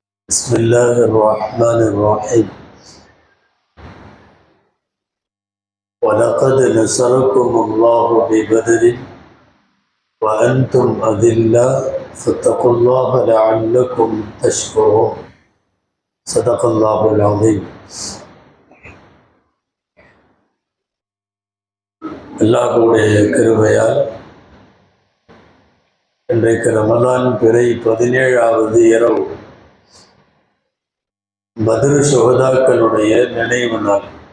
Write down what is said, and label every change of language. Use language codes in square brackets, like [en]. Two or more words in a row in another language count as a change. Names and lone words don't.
[ar] بسم الله الرحمن الرحيم ولقد نصركم الله ببدر وأنتم أذلة فاتقوا الله لعلكم تشكرون صدق الله العظيم. [ta] அல்லாஹ்வுடைய கிருபையால் இன்றைக்கு ரமலான் பிறை 17வது இரவு பத்ர் சுஹதாக்களுடைய நினைவு நாள்.